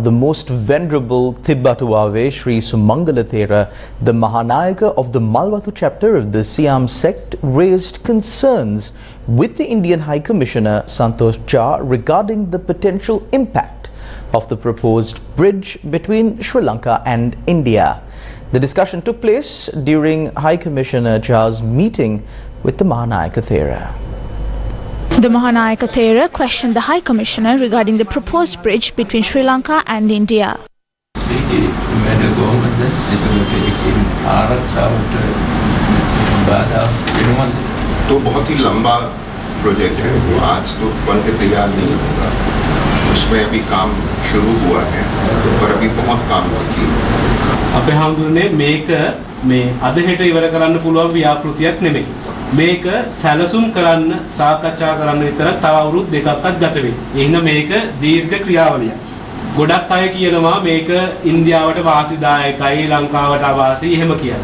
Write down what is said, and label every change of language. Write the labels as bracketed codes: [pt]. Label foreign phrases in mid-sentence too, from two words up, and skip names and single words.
[en] The most venerable Tibbatuave, Sri Sumangala Thera, the Mahanayaka of the Malwatu chapter of the Siam sect, raised concerns with the Indian High Commissioner Santosh Jha regarding the potential impact of the proposed bridge between Sri Lanka and India. The discussion took place during High Commissioner Jha's meeting with the Mahanayaka Thera. The Mahanayak Thera questioned the High Commissioner regarding the proposed bridge between Sri Lanka and India. [hi] तो बहुत ही लंबा प्रोजेक्ट है वो आज तो बन के तैयार नहीं होगा उसमें अभी काम शुरू हुआ है पर अभी बहुत काम बाकी है [si] අපේ හඳුනන්නේ මේක මේ අද හෙට ඉවර කරන්න පුළුවන් ව්‍යාපෘතියක් නෙමෙයි මේක සැලසුම් කරන්න සාකච්ඡා කරන්න විතර තව අවුරුදු දෙකක්වත් ගත වෙයි. ඒ හින්දා මේක දීර්ඝ ක්‍රියාවලියක්. ගොඩක් අය කියනවා මේක ඉන්දියාවට වාසිදායකයි ලංකාවට අවාසි එහෙම කියලා.